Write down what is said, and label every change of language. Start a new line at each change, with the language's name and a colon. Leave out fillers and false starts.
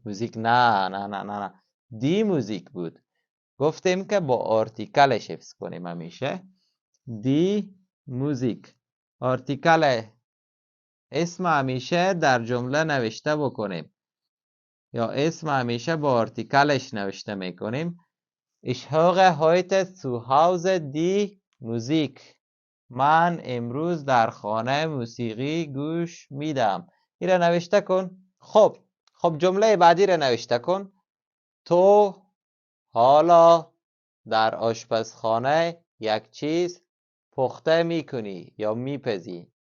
Persian: موزیک نه. دی موزیک بود. گفتیم که با آرتیکلش حفظ کنیم همیشه. دی موزیک. آرتیکل اسم همیشه در جمله نوشته بکنیم یا اسم همیشه با آرتیکلش نوشته میکنیم.
German: Ich höre heute zu Hause die Musik.
Persian: من امروز در خانه موسیقی گوش میدم. این را نوشته کن. خب جمله بعدی را نوشته کن. تو حالا در آشپزخانه یک چیز پخته میکنی یا میپزی.